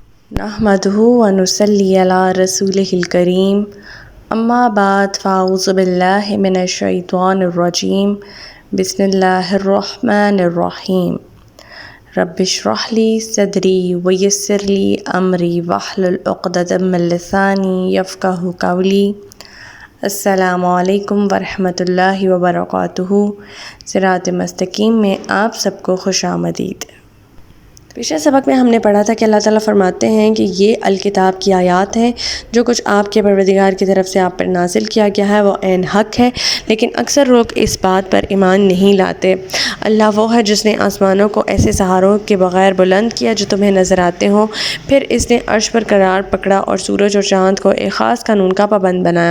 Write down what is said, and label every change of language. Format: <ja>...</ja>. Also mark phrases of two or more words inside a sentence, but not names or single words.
<ar>نحمده ونصلي على رسوله الكريم أما بعد فأعوذ بالله من الشيطان الرجيم بسم الله الرحمن الرحيم رب اشرح لي صدري ويسر لي أمري واحلل عقدة من لساني يفقهوا قولي. السلام عليكم ورحمة الله وبركاته.</ar> <ur>صراط مستقیم میں آپ سب کو خوش آمدید. پچھلے سبق میں ہم نے پڑھا تھا کہ اللہ تعالیٰ فرماتے ہیں کہ یہ الکتاب کی آیات ہیں جو کچھ آپ کے پروردگار کی طرف سے آپ پر نازل کیا گیا ہے وہ عین حق ہے، لیکن اکثر لوگ اس بات پر ایمان نہیں لاتے. اللہ وہ ہے جس نے آسمانوں کو ایسے سہاروں کے بغیر بلند کیا جو تمہیں نظر آتے ہوں، پھر اس نے عرش پر قرار پکڑا اور سورج اور چاند کو ایک خاص قانون کا پابند بنایا.</ur>